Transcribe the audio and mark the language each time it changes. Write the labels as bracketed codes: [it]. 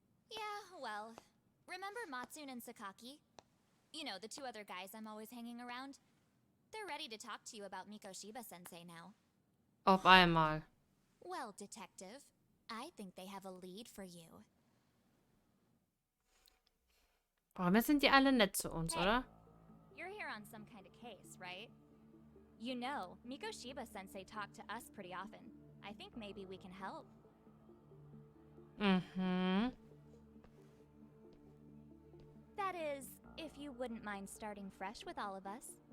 [en] Yeah, well, remember Matsune and Sakaki? You know, the two other guys I'm always hanging around? They're ready to talk to you about Mikoshiba-sensei now. [de] Auf einmal. [en] Well, Detective, I think they have a lead for you. [de] Warum sind die alle nett zu uns, oder? [en] You're here on some kind of case, right? You know, Mikoshiba-sensei talked to us pretty often. I think maybe we can help. That is, if you wouldn't mind starting fresh with all of us.